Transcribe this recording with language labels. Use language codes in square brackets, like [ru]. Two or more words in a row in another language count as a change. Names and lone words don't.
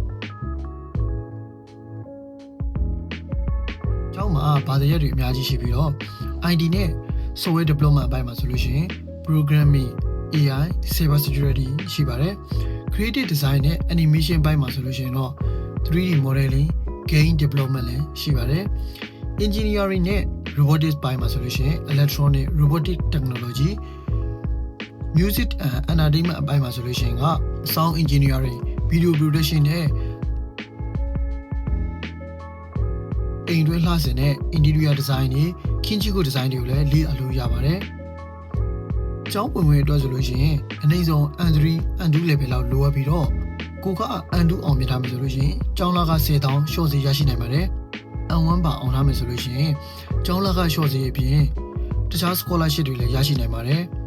[my] ကျောင်းမှာဘာသာရပ်တွေအများကြီးရှိပြီးတော့ ID နဲ့ software development အပိုင်းမှာဆို လို့ရှိရင် [en] programming AI cyber security [my] ရှိပါတယ် [en] creative design [my] နဲ့ animation ဘိုင်းမှာဆိုလို့ရှိရင်တော့ [en] 3D modeling game development [my] လည်းရှိပါတယ် engineering နဲ့ robotics ဘိုင်းမှာဆိုလို့ရှိရင် [en] electronic robotic technology music and entertainment [my] အပိုင်းမှာဆိုလို့ရှိရင်က [en] sound engineering video production [my] နဲ့ အိမ်တွင်းလှဆင်တဲ့ [en] interior design [my] တွေ [en] Kinchiku design [my] တွေကိုလည်းလေ့လာလို့ရပါတယ်။ကျောင်းဝင်ဝင်အတွက်ဆိုလို့ရှိရင်အနည်းဆုံး [en] N3 N2 level [my] လောက်လိုအပ်ပြီးတော့ကိုက N2 အောင်မြင်ထားမယ်ဆိုလို့ရှိရင်ကျောင်းလက10,000 short စီရရှိနိုင်ပါတယ်။ N1 ပါအောင်ထားမယ်ဆိုလို့ရှိရင်ကျောင်းလက short စီအပြင်တခြား scholarship တွေလည်းရရှိနိုင်ပါတယ်